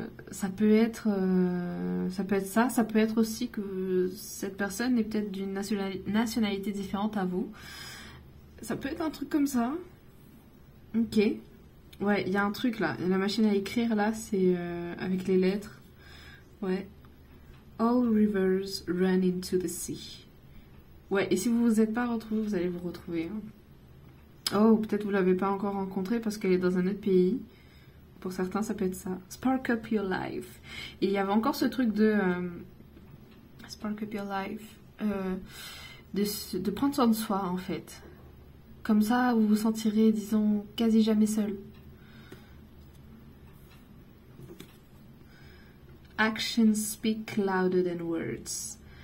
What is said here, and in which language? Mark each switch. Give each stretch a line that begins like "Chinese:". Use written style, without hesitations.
French: Ça peut être ça. Ça peut être aussi que cette personne est peut-être d'une nationalité différente à vous. Ça peut être un truc comme ça. Ok. Ouais, il y a un truc là. La machine à écrire là, c'est avec les lettres. Ouais.
English: All rivers run into the sea.
French: Ouais, et si vous vous êtes pas retrouvés, vous allez vous retrouver. Hein. Oh, peut-être vous l'avez pas encore rencontrée parce qu'elle est dans un autre pays. Pour certains, ça peut être ça.
English: Spark up your life.
French: Et il y avait encore ce truc de...
English: spark up your life.
French: De prendre soin de soi, en fait. Comme ça, vous vous sentirez, disons, quasi jamais seul.
English: Actions speak louder than words.